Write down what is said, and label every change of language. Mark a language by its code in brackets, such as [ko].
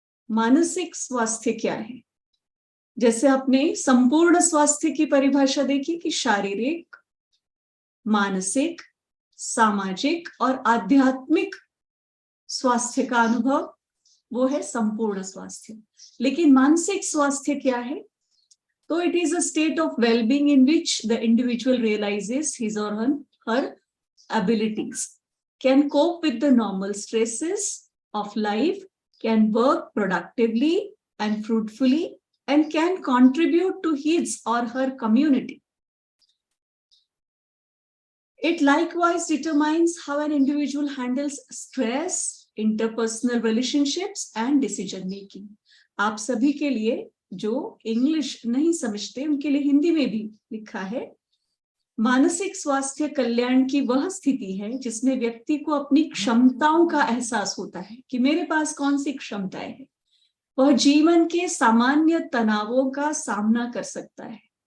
[hi] मानसिक स्वास्थ्य क्या है? जैसे आपने संपूर्ण स्वास्थ्य की परिभाषा देखी कि शारीरिक, मानसिक, सामाजिक और आध्यात्मिक स्वास्थ्य का अनुभव, वो है संपूर्ण स्वास्थ्य। लेकिन मानसिक स्वास्थ्य क्या है? [en] तो it is a state of well-being in which the individual realizes his or her abilities, can cope with the normal stresses of life, can work productively and fruitfully, and can contribute to his or her community. It likewise determines how an individual handles stress, interpersonal relationships and decision making. [hi] आप सभी के लिए जो English नहीं समझते उनके लिए हिंदी में भी लिखा है। मानसिक स्वास्थ्य कल्याण की वह स्थिति है जिसमें व्यक्ति को अपनी क्षमताओं का एहसास होता है कि मेरे पास कौन सी क्षमताएं हैं। वह जीवन के सामान्य तनावों का सामना कर सकता है।